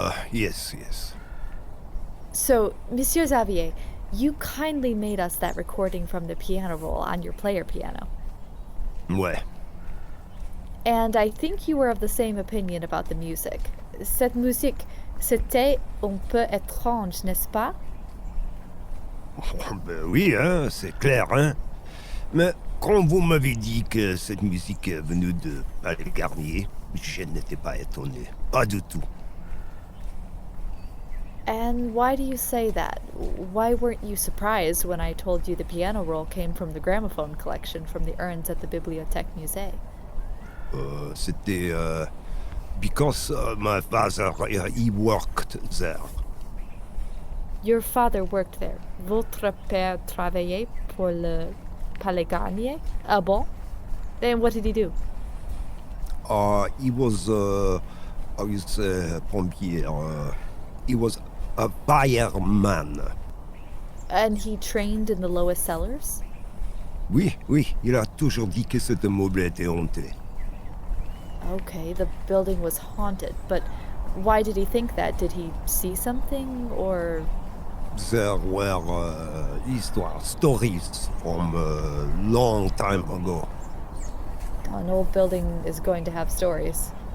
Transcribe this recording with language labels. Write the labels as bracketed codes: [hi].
[en] Yes. So, Monsieur Xavier, you kindly made us that recording from the piano roll on your player piano. [fr] Ouais. [en] And I think you were of the same opinion about the music. [fr] Cette musique, c'était un peu étrange, n'est-ce pas? Ben oui, hein, c'est clair, hein. Mais quand vous m'avez dit que cette musique est venue de Palais Garnier, je n'étais pas étonné. Pas du tout. [en] And why do you say that? Why weren't you surprised when I told you the piano roll came from the gramophone collection from the urns at the Bibliothèque Musée? [fr] C'était [en] because my father, he worked there. Your father worked there. [fr] Votre père travaillait pour le Palais Garnier? Ah bon? [en] Then what did he do? He was, I would say, pompier. He was a fireman. And he trained in the lowest cellars? [fr] Oui, il a toujours dit que cet immeuble était hanté. [en] Okay, the building was haunted, but why did he think that? Did he see something, or... There were stories from a long time ago. An old building is going to have stories.